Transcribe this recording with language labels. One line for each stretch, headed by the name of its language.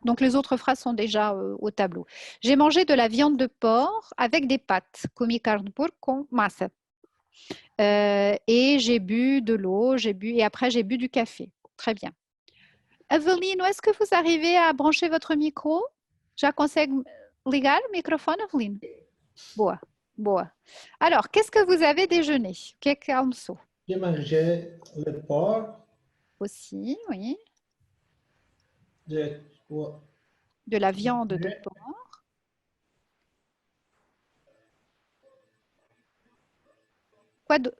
French: Donc, les autres phrases sont déjà au tableau. J'ai mangé de la viande de porc avec des pâtes.
Portuguese: Comi carne de porco com massa.
French: Et j'ai bu de l'eau. Et après, j'ai bu du café. Très bien. Avelino, est-ce que vous arrivez à brancher votre micro?
Portuguese: Já consegue ligar o microfone, Avelino? Boa, boa.
French: Alors, qu'est-ce que vous avez déjeuné?
Portuguese: O que é que almoçou?
French: J'ai mangé le porc, Aussi, oui. j'ai De la viande de porc.